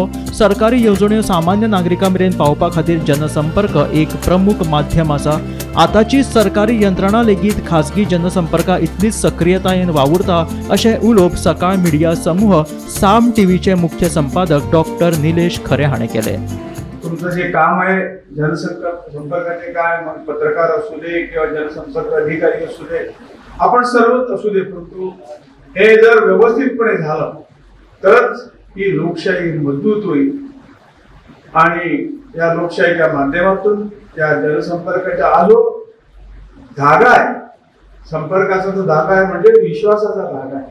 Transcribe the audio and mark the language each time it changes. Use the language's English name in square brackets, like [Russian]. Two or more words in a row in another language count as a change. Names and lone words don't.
[Konkani] सरकारी येवजण्यो सामान्य नागरिकां मेरेन पावपा खातीर जनसंपर्क एक प्रमुख माध्यम आसा। आताची सरकारी यंत्रणा लेगीत खासगी जनसंपर्का इतलीच सक्रियतायेन वावुरता अशें उलोवप सकाळ मिडिया समूह साम टीव्हीचे मुख्य संपादक डॉक्टर निलेश खरे हाणें केले। [Marathi] तुमचं जे काम आहे जनसंपर्काचे काय मग पत्रकार असू दे किंवा जनसंपर्क अधिकारी असू दे आपण सर्वच असू दे, परंतु हे जर व्यवस्थितपणे झालं तरच ही लोकशाही मजबूत होईल आणि या लोकशाहीच्या माध्यमातून या जनसंपर्काचा आलो धागा आहे, संपर्काचा जो धागा आहे म्हणजे विश्वासाचा धागा आहे।